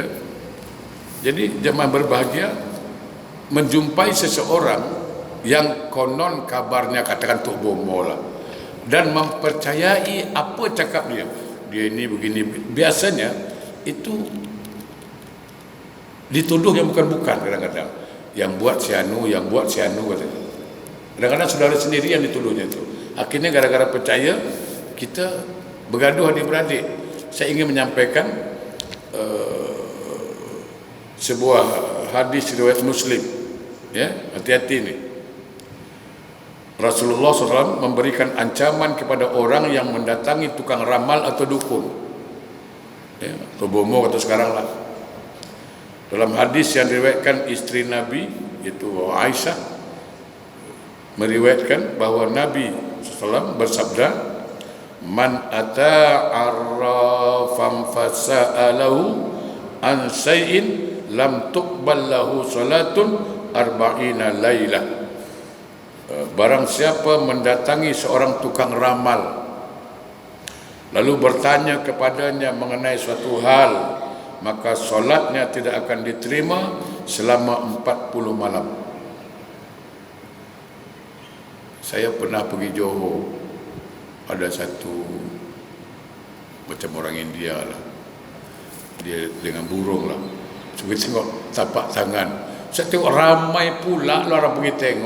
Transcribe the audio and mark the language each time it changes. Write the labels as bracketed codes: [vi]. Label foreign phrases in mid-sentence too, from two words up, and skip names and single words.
[ms] Jadi jemaah berbahagia menjumpai seseorang yang konon kabarnya katakan Tok Bomo lah, dan mempercayai apa cakap dia. Dia ini begini. Biasanya itu dituduh yang bukan-bukan kadang-kadang. Yang buat si anu, katanya. Kadang-kadang saudara sendiri yang dituduhnya itu. Akhirnya gara-gara percaya, kita bergaduh adik-beradik. Saya ingin menyampaikan, sebuah hadis riwayat Muslim, ya, hati-hati ni. Rasulullah SAW memberikan ancaman kepada orang yang mendatangi tukang ramal atau dukun, ya, atau bomo atau sekarang lah. Dalam hadis yang diriwayatkan isteri Nabi, iaitu Aisyah, meriwayatkan bahawa Nabi SAW bersabda, [ar] "من أتى عرافا فسأله عن شيء لم تقبل له صلاة أربعين ليلة." [ms] Barang siapa mendatangi seorang tukang ramal lalu bertanya kepadanya mengenai suatu hal, maka solatnya tidak akan diterima selama 40 malam. Saya pernah pergi Johor, ada satu macam orang India lah, dia dengan burung lah. Cuba tengok tapak tangan, saya tengok ramai pula orang pergi tengok.